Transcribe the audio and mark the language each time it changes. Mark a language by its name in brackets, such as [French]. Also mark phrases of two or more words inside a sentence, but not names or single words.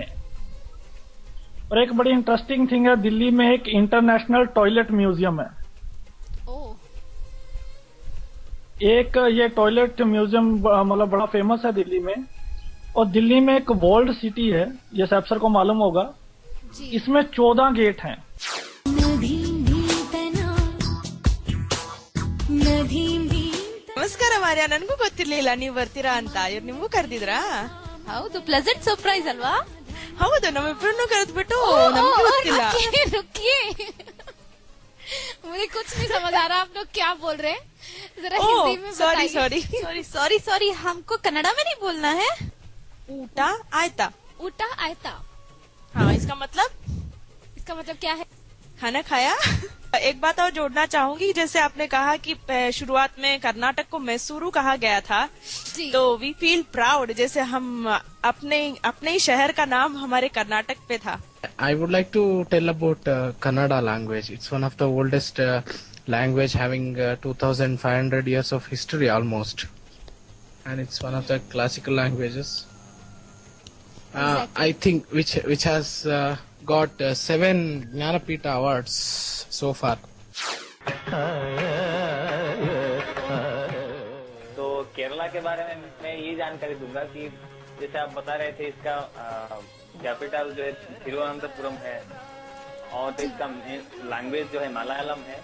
[Hindi] और एक बड़ी [English] interesting thing [Hindi] है, दिल्ली में एक [English] international toilet museum [Hindi] है। एक ये [English] toilet museum [Hindi] मतलब बड़ा फेमस है दिल्ली में। और दिल्ली में एक [English] walled city [Hindi] है, ये सब सर को मालूम होगा, इसमें 14 गेट हैं। [Kannada] ನಮಸ್ಕಾರ ಮಾರ್ಯ, ನನಗೂ ಗೊತ್ತಿರ್ಲಿಲ್ಲ ನೀವು ಬರ್ತೀರಾ ಅಂತ. ಇವ್ರು ನಿಮ್ಗೂ ಕರೆದಿದ್ರಾ? ಹೌದು, [English] pleasant surprise [Kannada] ಅಲ್ವಾ? ಹೌದು, ನಮ್ಮಿಬ್ರನ್ನು ಕರೆದ್ಬಿಟ್ಟು ನಮ್ಗೆ ಗೊತ್ತಿಲ್ಲ. [Hindi] मुझे कुछ नहीं समझ आ रहा आप लोग क्या बोल रहे हैं, जरा हिंदी में बताइए। सॉरी, हमको कन्नड़ा में नहीं बोलना है। [Kannada] ಊಟ ಆಯ್ತಾ। ಊಟ ಆಯ್ತಾ, [Hindi] हाँ, इसका मतलब क्या है? खाना खाया। एक बात और जोड़ना चाहूंगी, जैसे आपने कहा कि शुरुआत में कर्नाटक को मैसूरू कहा गया था, तो [English] we feel proud, [Hindi] जैसे हम अपने ही शहर का नाम हमारे कर्नाटक पे था। [English] I would like to tell about Kannada language. It's one of the oldest language, having 2,500 years of history almost, and it's one of the classical languages. I think which has got 7 Jnanapita awards so far. [Hindi] तो केरला के बारे में मैं ये जानकारी दूंगा कि जैसे आप बता रहे थे, इसका कैपिटल जो है तिरुवनंतपुरम है और इसका लैंग्वेज जो है मलयालम है